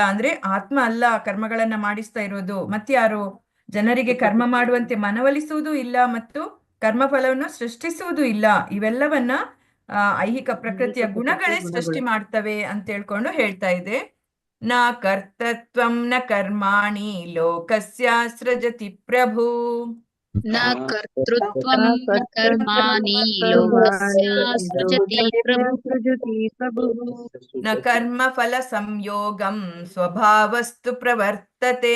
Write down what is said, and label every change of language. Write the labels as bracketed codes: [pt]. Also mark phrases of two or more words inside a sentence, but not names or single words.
[kn] ಅಂದ್ರೆ ಆತ್ಮ ಅಲ್ಲ ಕರ್ಮಗಳನ್ನ ಮಾಡಿಸ್ತಾ ಇರೋದು, ಮತ್ಯಾರು? ಜನರಿಗೆ ಕರ್ಮ ಮಾಡುವಂತೆ ಮನವೊಲಿಸುವುದೂ ಇಲ್ಲ ಮತ್ತು ಕರ್ಮಫಲವನ್ನು ಸೃಷ್ಟಿಸುವುದೂ ಇಲ್ಲ. ಇವೆಲ್ಲವನ್ನ ಐಹಿಕ ಪ್ರಕೃತಿಯ ಗುಣಗಳೇ ಸೃಷ್ಟಿ ಮಾಡ್ತವೆ ಅಂತ ಹೇಳ್ಕೊಂಡು ಹೇಳ್ತಾ ಇದೆ. [sa] ನ ಕರ್ತತ್ವಂ ನ ಕರ್ಮಾಣಿ ಲೋಕಸ್ಯ ಸೃಜತಿ ಪ್ರಭು ನ ಕರ್ತೃತ್ವಂ ನ ಕರ್ಮಾಣಿ ಲೋಕಸ್ಯ ಸೃಜತಿ ಪ್ರಭು ನ ಕರ್ಮಫಲ ಸಂಯೋಗಂ ಸ್ವಭಾವಸ್ತು ಪ್ರವರ್ತತೆ